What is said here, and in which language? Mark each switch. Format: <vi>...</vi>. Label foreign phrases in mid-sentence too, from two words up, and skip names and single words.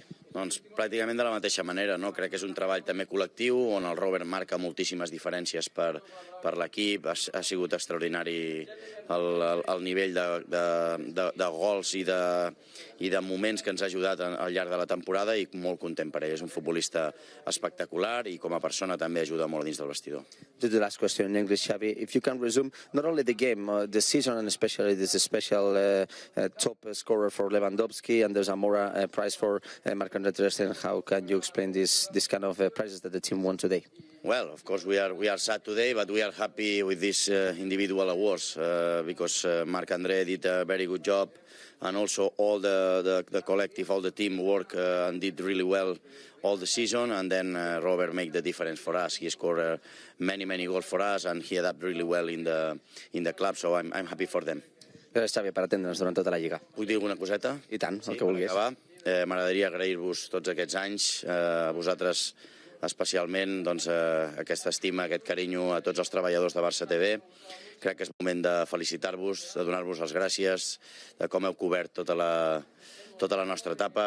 <ca>Doncs pràcticament de la mateixa manera. Crec que és un treball també col·lectiu on el Robert marca moltíssimes diferències per l'equip. Ha sigut extraordinari el nivell de gols i de moments que ens ha ajudat al llarg de la temporada i molt content per ell. És un futbolista espectacular i com a persona també ajuda molt dins del vestidor.</ca> <en>Just the last question in English, Xavi. If you can resume not only the game, the season, and especially this special top scorer for Lewandowski and the Zamora prize for Marc-André Ter Stegen, how can you explain this kind of prizes that the team won today? Well, of course we are sad today, but we are happy with these individual awards because Marc-André did a very good job, and also all the collective, all the team work and did really well all the season, and then Robert made the difference for us. He scored many goals for us, and he adapted really well in the club, so I'm happy for them.</en> <ca>Gràcies, Xavi, per atendre'ns durant tota la Lliga. Puc dir alguna coseta? I tant, el que vulguis. M'agradaria agrair-vos tots aquests anys, a vosaltres especialment, aquesta estima, aquest carinyo a tots els treballadors de Barça TV. Crec que és moment de felicitar-vos, de donar-vos les gràcies, de com heu cobert tota la nostra etapa.</ca>